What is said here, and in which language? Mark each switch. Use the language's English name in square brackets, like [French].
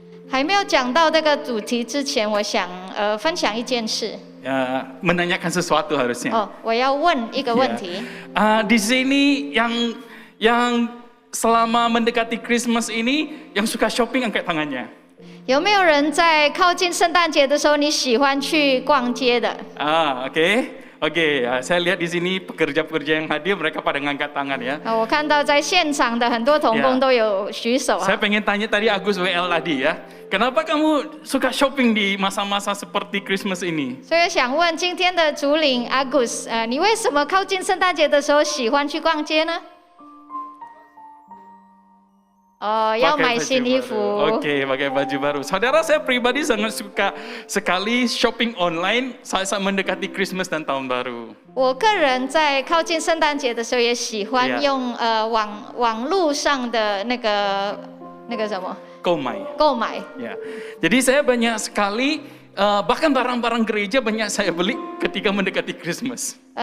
[Chinese] 还没有讲到这个主题之前，我想分享一件事。 [Indonesian] Menanyakan sesuatu harusnya. [Chinese] 哦，我要问一个问题。 [Indonesian] Di sini yang selama mendekati Christmas ini yang suka shopping angkat tangannya. [Chinese] 有没有人在靠近圣诞节的时候，你喜欢去逛街的？ [Indonesian] Oke, saya lihat di sini pekerja-pekerja yang hadir mereka pada ngangkat tangan ya. [Chinese] 我看到在现场的很多同工都有举手。 [Indonesian] Saya pengen tanya tadi Agus WL tadi ya. Kenapa kamu suka shopping di masa-masa seperti Christmas ini? [Chinese] 所以想问今天的主领 Agus， 你为什么靠近圣诞节的时候喜欢去逛街呢？ Oh, 要买新衣服。 [Indonesian] Oke, pakai baju baru. Saudara saya pribadi sangat suka sekali shopping online saat mendekati Christmas dan tahun baru. [Chinese] 我个人在靠近圣诞节的时候也喜欢用网络上的那个什么购买。 [Indonesian] Ya. Jadi saya banyak sekali bahkan barang-barang gereja banyak saya beli ketika mendekati Christmas.